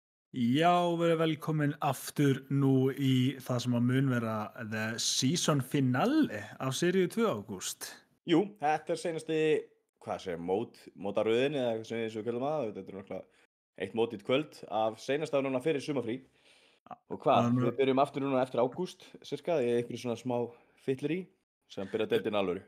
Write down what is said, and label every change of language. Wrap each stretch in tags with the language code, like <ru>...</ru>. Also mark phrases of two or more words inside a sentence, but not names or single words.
<is>Já, verið velkomin aftur nú í það sem að mun vera</is> <en>the season finale</en> <is>af seríu 2 ágúst. Jú, þetta seinasti, hvað segir, mótaröðin eða eitthvað sem við kallum það. Þetta náttúrulega eitt mót í kvöld af seinasta núna fyrir sumarfrí. Og hvað, við byrjum aftur núna eftir ágúst, cirka, í einhverju svona smá fyllir sem byrja deildin alvöru.</is>